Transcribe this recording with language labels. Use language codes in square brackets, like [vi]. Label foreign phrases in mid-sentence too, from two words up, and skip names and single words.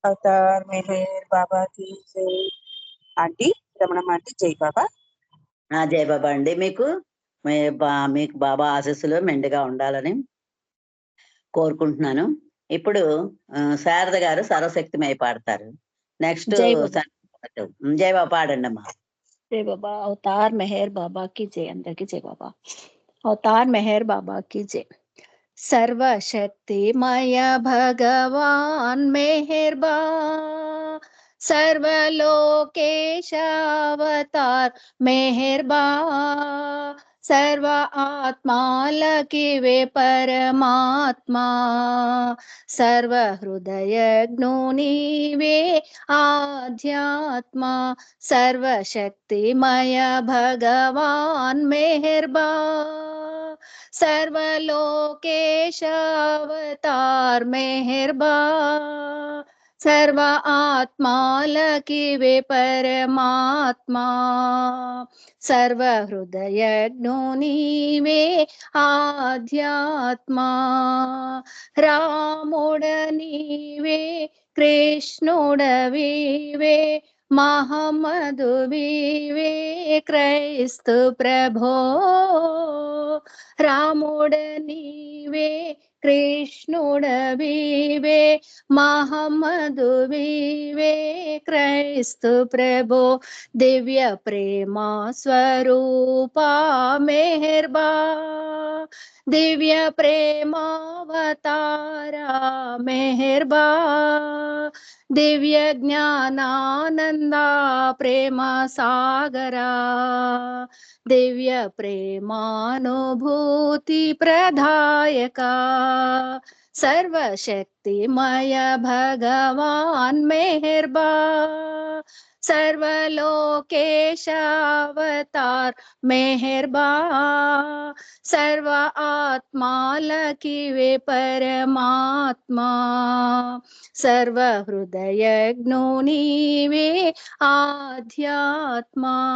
[te] అవతార్ మెహర్ బాబా [hi] की जय. [te] ఆంటీ రమణమ్మ ఆంటీ జై బాబా. జయ బాబా అండి. మీకు మీకు బాబా ఆశీస్సులు మెండుగా ఉండాలని కోరుకుంటున్నాను. ఇప్పుడు శారద గారు సర్వశక్తిమై పాడతారు. నెక్స్ట్ జై బాబా. జయ బాబా పాడండి అమ్మా. జై బాబా. అవతార్ మెహర్ బాబా [hi] की जय. [te] అందరికి జై బాబా. అవతార్ మెహర్ బాబా [hi] की जय. [te] సర్వశక్తిమయ భగవాన మెహర్బా, సర్వలోకేశ అవతార మెహర్బా, సర్వ ఆత్మ లకీ వే పరమాత్మా, సర్వ హృదయ జ్ఞోనీ వే ఆధ్యాత్మా, సర్వశక్తిమయ భగవాన మెహర్బా, సర్వలోకేశ అవతార మెహర్బా, సర్వ ఆత్మ లకీ వే పరమాత్మా, సర్వ హృదయ జ్ఞోనీ వే ఆధ్యాత్మా, రాముడనీవే కృష్ణుడవీవే మహమదువీవే क्రైస్తు ప్రభో, రాముడనీవే కృష్ణుడవీవే మహమ్మదువీవే క్రైస్తు ప్రభో, దివ్య ప్రేమ స్వరూపా మెహర్బా, దివ్య ప్రేమావతారా మెహర్బా, దివ్య జ్ఞానానంద ప్రేమ సాగరా, దివ్య ప్రేమానుభూతి ప్రదాయక, సర్వశక్తిమయ భగవాన మెహర్బా, సర్వలోకేశ అవతార మెహర్బా, సర్వ ఆత్మ లకీ వే పరమాత్మా, సర్వ హృదయ జ్ఞోనీ వే ఆధ్యాత్మా,